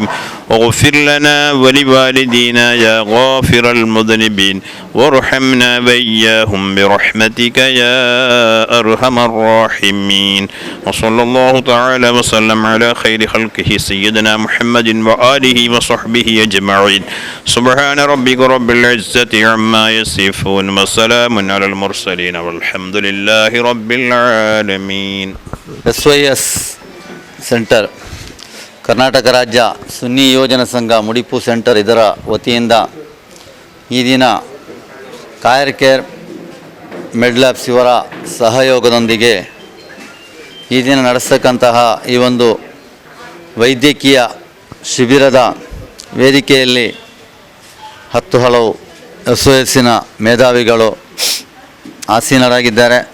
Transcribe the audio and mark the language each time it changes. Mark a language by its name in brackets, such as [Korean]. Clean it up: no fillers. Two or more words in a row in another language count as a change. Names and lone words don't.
[Arabic] واغفر لنا ولوالدينا يا غافر المذنبين وارحمنا وإياهم برحمتك يا أرحم الراحمين. وصلى الله تعالى وسلم على خير خلقه سيدنا محمد وآله وصحبه أجمعين. سبحان ربك رب العزة عما يصفون وسلام على المرسلين والحمد لله رب العالمين. [Kannada] SYS ಸೆಂಟರ್ ಕರ್ನಾಟಕ ರಾಜ್ಯ ಸುನ್ನಿ ಯೋಜನಾ ಸಂಘ ಮುಡಿಪು ಸೆಂಟರ್ ಇದರ ವತಿಯಿಂದ ಈ ದಿನ ಕಾಯರ್ ಕೇರ್ ಮೆಡ್ಲ್ಯಾಬ್ಸ್ ಇವರ ಸಹಯೋಗದೊಂದಿಗೆ ಈ ದಿನ ನಡೆಸ್ತಕ್ಕಂತಹ ಈ ಒಂದು ವೈದ್ಯಕೀಯ ಶಿಬಿರದ ವೇದಿಕೆಯಲ್ಲಿ 10 ಹಲವು SYSನ ಮೇಧಾವಿಗಳು ಆಸೀನರಾಗಿದ್ದಾರೆ.